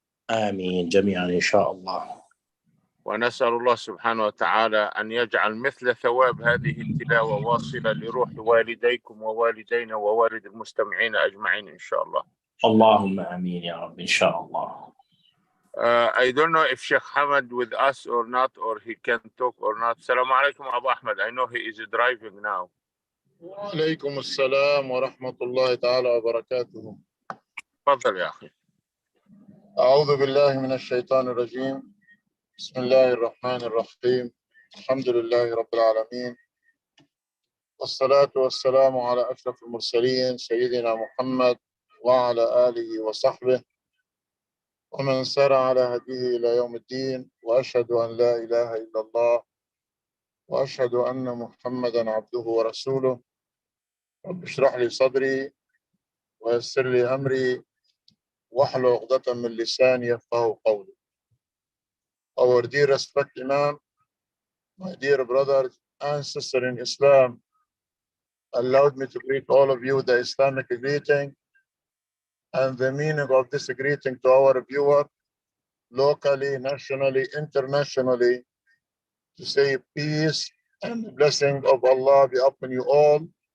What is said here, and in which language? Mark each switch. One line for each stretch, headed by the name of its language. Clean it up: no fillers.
Arabic: آمين جميعا إن شاء الله. ونسأل الله سبحانه وتعالى أن يجعل مثل ثواب هذه التلاوة واصلة لروح والديكم ووالدينا ووالد المستمعين أجمعين إن شاء الله. اللهم آمين يا رب إن شاء الله.
English: I don't know if Sheikh Hamad with us or not, or he can talk or not. Assalamu alaikum Abu Ahmad. I know he is driving now.
Arabic: وعليكم السلام ورحمة الله تعالى وبركاته. تفضل يا أخي. أعوذ بالله من الشيطان الرجيم. بسم الله الرحمن الرحيم. الحمد لله رب العالمين، والصلاة والسلام على أشرف المرسلين سيدنا محمد وعلى آله وصحبه ومن سار على هديه إلى يوم الدين، وأشهد أن لا إله إلا الله وأشهد أن محمدا عبده ورسوله. رب اشرح لي صدري ويسر لي أمري واحلل عقدة من لساني يفقهوا قولي.
English: Our dear respected Imam, my dear brothers and sisters in Islam, allowed me to greet all of you the Islamic greeting, and the meaning of this greeting to our viewer, locally, nationally, internationally, to say peace and the blessing of Allah be upon you all.